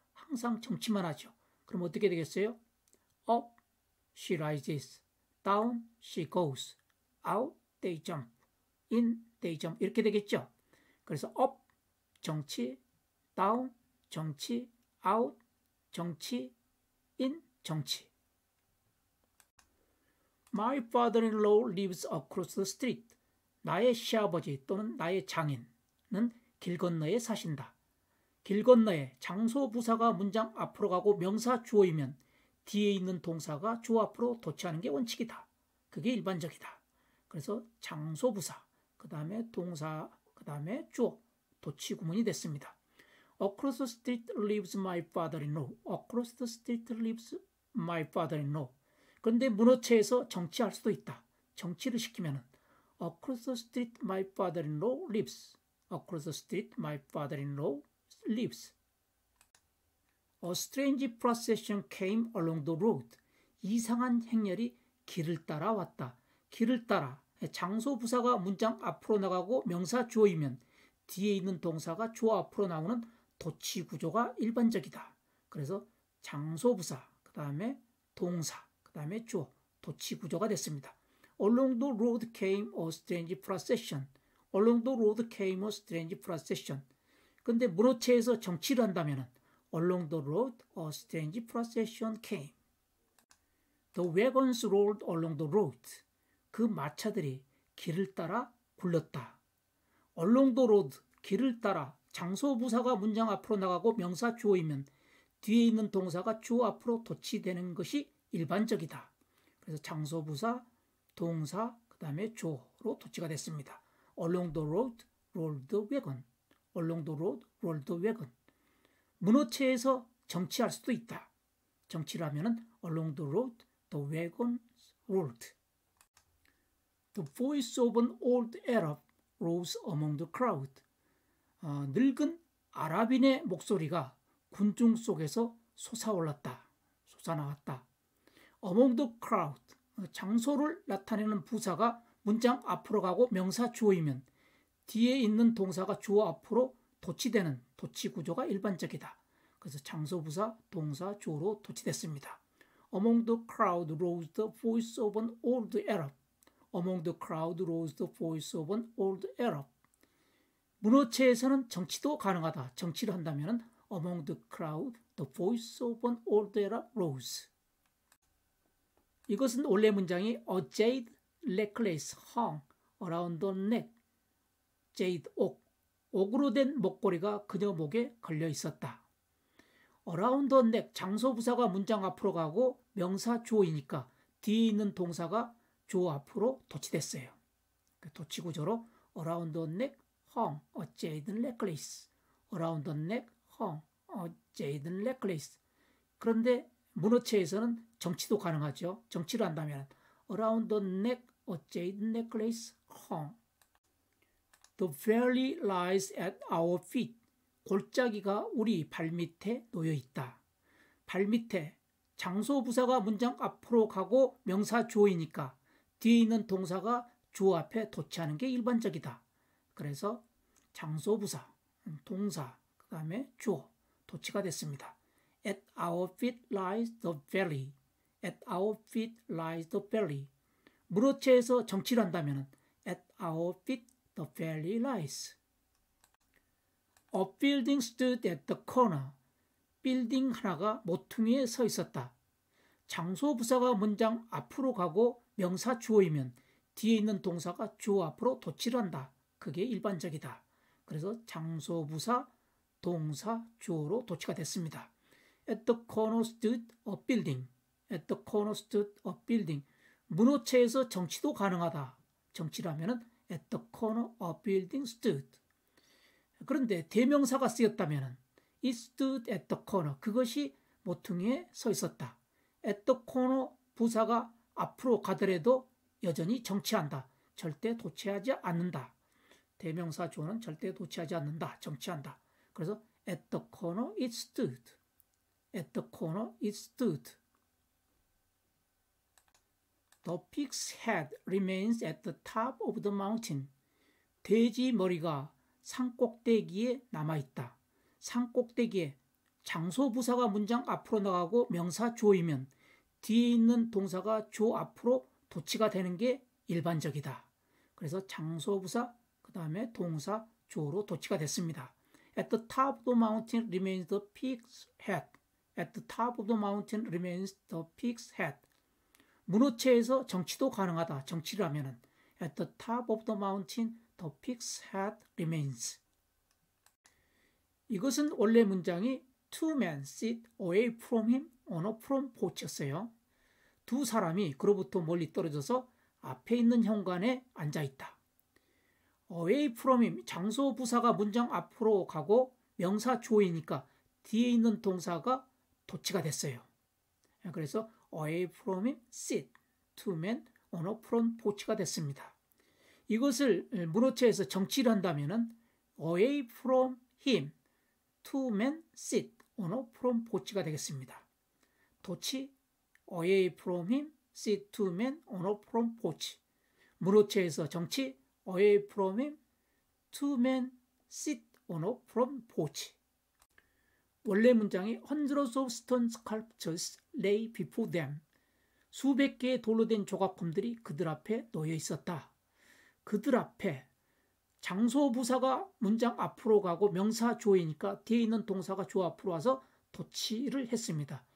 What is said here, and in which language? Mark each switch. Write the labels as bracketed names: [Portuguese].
[Korean] 항상 정치만 하죠. 그럼 어떻게 되겠어요? [English] up, she rises. down, she goes. out, they jump. in, they jump. [Korean] 이렇게 되겠죠. 그래서 up, 정치, down, 정치, out, 정치, in, 정치. [English] My father-in-law lives across the street. [Korean] 나의 시아버지 또는 나의 장인은 길 건너에 사신다. 길 건너에 장소 부사가 문장 앞으로 가고 명사 주어이면 뒤에 있는 동사가 주어 앞으로 도치하는 게 원칙이다. 그게 일반적이다. 그래서 장소 부사, 그 다음에 동사, 그 다음에 주어, 도치 구문이 됐습니다. [English] Across the street lives my father-in-law. Across the street lives my father-in-law. [Korean] 그런데 문어체에서 정치할 수도 있다. 정치를 시키면은 [English] Across the street my father-in-law lives. Across the street my father-in-law lives. A strange procession came along the road. [Korean] 이상한 행렬이 길을 따라 왔다. 길을 따라 장소 부사가 문장 앞으로 나가고 명사 주어이면 뒤에 있는 동사가 주어 앞으로 나오는 도치 구조가 일반적이다. 그래서 장소 부사, 그 다음에 동사, 그 다음에 주어, 도치 구조가 됐습니다. [English] Along the road came a strange procession. Along the road came a strange procession. [Korean] 근데 문어체에서 정치를 한다면 [English] Along the road a strange procession came. The wagons rolled along the road. [Korean] 그 마차들이 길을 따라 굴렀다. [English] Along the road, [Korean] 길을 따라 장소 부사가 문장 앞으로 나가고 명사 주어이면 뒤에 있는 동사가 주어 앞으로 도치되는 것이 일반적이다. 그래서 장소 부사, 동사, 그 다음에 주어로 도치가 됐습니다. [English] Along the road rolled the wagon. Along the road rolled the wagon. [Korean] 문어체에서 정치할 수도 있다. 정치를 하면은 [English] Along the road the wagon rolled. The voice of an old Arab rose among the crowd. [Korean] 늙은 아랍인의 목소리가 군중 속에서 솟아올랐다. 솟아나왔다. [English] Among the crowd. [Korean] 장소를 나타내는 부사가 문장 앞으로 가고 명사 주어이면 뒤에 있는 동사가 주어 앞으로 도치되는 도치 구조가 일반적이다. 그래서 장소 부사, 동사, 주어로 도치됐습니다. [English] Among the crowd rose the voice of an old Arab. Among the crowd rose the voice of an old Arab. [Korean] 문어체에서는 정치도 가능하다. 정치를 한다면 [English] Among the crowd, the voice of an old Arab rose. [Korean] 이것은 원래 문장이 [English] A jade necklace hung around the neck. [Korean] jade, 옥으로 된 목걸이가 그녀 목에 걸려 있었다. [English] Around the neck, [Korean] 장소 부사가 문장 앞으로 가고 명사 주어이니까 뒤에 있는 동사가 주어 앞으로 도치됐어요. 도치 구조로 [English] Around the neck hung a jade necklace. Around the neck hung a jade necklace. [Korean] 그런데 문어체에서는 정치도 가능하죠. 정치를 한다면 [English] Around the neck a jade necklace hung. The valley lies at our feet. [Korean] 골짜기가 우리 발밑에 놓여 있다. 발밑에 장소 부사가 문장 앞으로 가고 명사 주어이니까 뒤에 있는 동사가 주어 앞에 도치하는 게 일반적이다. 그래서 장소 부사, 동사, 그 다음에 주어, 도치가 됐습니다. [English] At our feet lies the valley. At our feet lies the valley. [Korean] 물어채에서 정치를 한다면 [English] At our feet the valley lies. A building stood at the corner. [Korean] 빌딩 하나가 모퉁이에 서 있었다. 장소 부사가 문장 앞으로 가고 명사 주어이면 뒤에 있는 동사가 주어 앞으로 도치를 한다. 그게 일반적이다. 그래서 장소 부사, 동사, 주어로 도치가 됐습니다. At the corner stood a building. At the corner stood a building. 문어체에서 정치도 가능하다. 정치라면은 [English] at the corner a building stood. [Korean] 그런데 대명사가 쓰였다면은 [English] it stood at the corner. [Korean] 그것이 모퉁이에 서 있었다. [English] at the corner [Korean] 부사가 앞으로 가더라도 여전히 정치한다. 절대 도치하지 않는다. 대명사 주어는 절대 도치하지 않는다. 정치한다. 그래서 [English] at the corner it stood. At the corner it stood. The pig's head remains at the top of the mountain. [Korean] 돼지 머리가 산꼭대기에 남아있다. 산꼭대기에 장소 부사가 문장 앞으로 나가고 명사 주어이면 뒤에 있는 동사가 주어 앞으로 도치가 되는 게 일반적이다. 그래서 장소 부사 그 다음에 동사 주어로 도치가 됐습니다. [English] At the top of the mountain remains the pig's head. At the top of the mountain remains the pig's head. [Korean] 문어체에서 정치도 가능하다. 정치를 하면은 [English] At the top of the mountain the pig's head remains. [Korean] 이것은 원래 문장이 [English] Two men sit away from him on a front porch였어요. [Korean] 두 사람이 그로부터 멀리 떨어져서 앞에 있는 현관에 앉아있다. [English] away from him, [Korean] 장소 부사가 문장 앞으로 가고 명사 주어이니까 뒤에 있는 동사가 도치가 됐어요. 그래서 [English] away from him, sit, two men on a front porch가 됐습니다. [Korean] 이것을 문어체에서 정치를 한다면 [English] away from him, two men sit on a front porch가 되겠습니다. 도치, away from him, sit two men on a front porch. [Korean] 문어체에서 정치, [English] away from him, two men sit on a front porch. [Korean] 원래 문장이 [English] hundreds of stone sculptures lay before them. [Korean] 수백 개의 돌로 된 조각품들이 그들 앞에 놓여 있었다. 그들 앞에 장소 부사가 문장 앞으로 가고 명사 주어이니까 뒤에 있는 동사가 주어 앞으로 와서 도치를 했습니다.